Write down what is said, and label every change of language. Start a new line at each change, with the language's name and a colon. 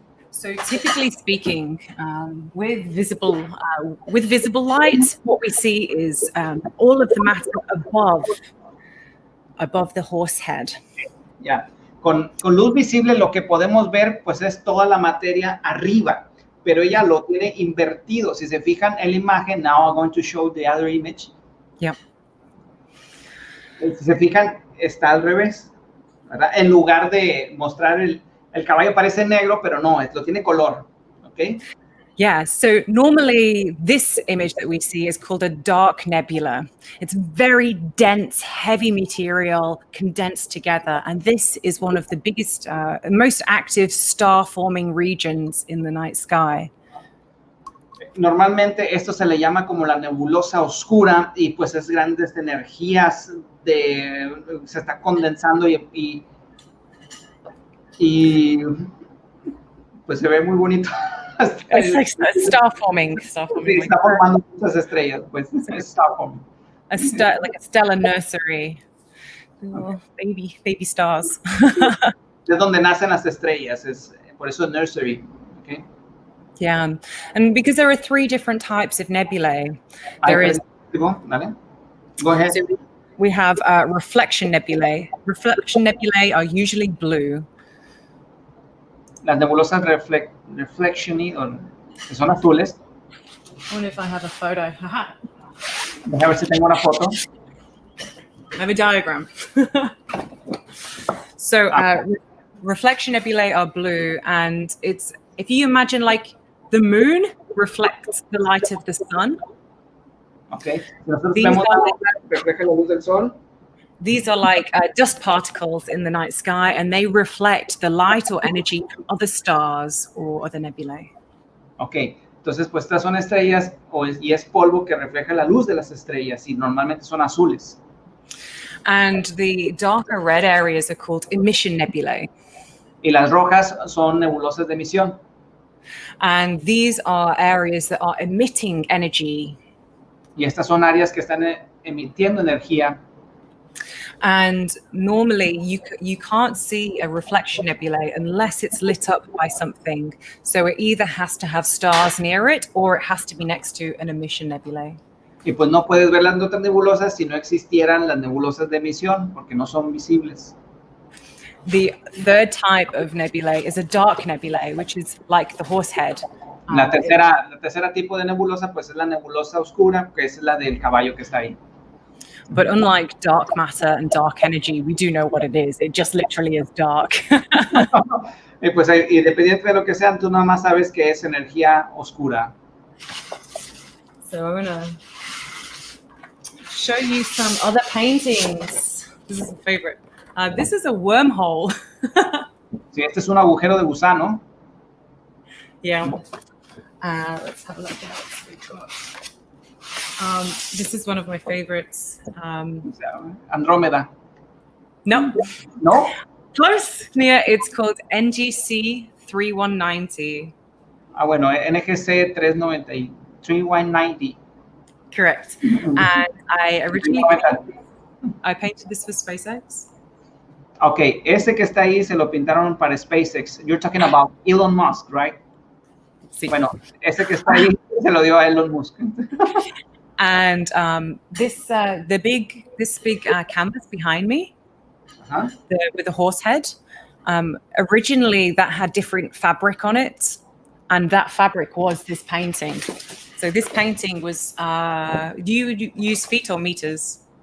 English: So typically speaking, with visible light, what we see is all of the matter above the horse head.
Spanish: Ya, con luz visible lo que podemos ver pues es toda la materia arriba, pero ella lo tiene invertido. Si se fijan en la imagen,
English: now I'm going to show the other image. Yeah.
Spanish: Si se fijan, está al revés, ¿verdad? En lugar de mostrar el caballo parece negro, pero no, lo tiene color, ¿ok?
English: Yeah, so normally this image that we see is called a dark nebula. It's very dense, heavy material condensed together, and this is one of the biggest, most active star-forming regions in the night sky.
Spanish: Normalmente esto se le llama como la nebulosa oscura y pues es grandes energías se está condensando y pues se ve muy bonito.
English: It's like star forming.
Spanish: Sí, está formando muchas estrellas, pues es star forming.
English: Like a stellar nursery. Oh, baby stars.
Spanish: Es donde nacen las estrellas, por eso nursery.
English: Okay. Yeah, and because there are 3 different types of nebulae, there is. Go ahead. So we have reflection nebulae. Reflection nebulae are usually blue.
Spanish: Las nebulosas reflection que son azules.
English: I wonder if I have a photo.
Spanish: Déjame ver si tengo una foto.
English: I have a diagram. So reflection nebulae are blue, and it's, if you imagine like the moon reflects the light of the sun. Okay.
Spanish: Nosotros vemos refleja la luz del sol.
English: These are like dust particles in the night sky, and they reflect the light or energy from other stars or other nebulae.
Spanish: Ok, entonces pues estas son estrellas y es polvo que refleja la luz de las estrellas y normalmente son azules.
English: And the darker red areas are called emission nebulae.
Spanish: Y las rojas son nebulosas de emisión.
English: And these are areas that are emitting energy.
Spanish: Y estas son áreas que están emitiendo energía.
English: And normally you can't see a reflection nebulae unless it's lit up by something. So it either has to have stars near it or it has to be next to an emission nebulae.
Spanish: Y pues no puedes ver las otras nebulosas si no existieran las nebulosas de emisión, porque no son visibles.
English: The third type of nebulae is a dark nebulae, which is like the horse head.
Spanish: La tercera tipo de nebulosa pues es la nebulosa oscura, que es la del caballo que está ahí.
English: But unlike dark matter and dark energy, we do know what it is. It just literally is dark.
Spanish: Y pues independiente de lo que sean, tú nada más sabes que es energía oscura.
English: So I'm gonna show you some other paintings. This is a favorite. This is a wormhole.
Spanish: Sí, este es un agujero de gusano.
English: Yeah. Let's have a look at what we've got. This is one of my favorites.
Spanish: Andrómeda.
English: No.
Spanish: ¿No?
English: Close. Yeah, it's called NGC 3190.
Spanish: Ah, bueno, NGC 3190.
English: Correct. And I originally painted this for SpaceX.
Spanish: Ok, ese que está ahí se lo pintaron para SpaceX.
English: You're talking about Elon Musk, right?
Spanish: Sí. Bueno, ese que está ahí se lo dio a Elon Musk.
English: And this big canvas behind me, with the horse head, originally that had different fabric on it, and that fabric was this painting. So this painting was, do you use feet or meters?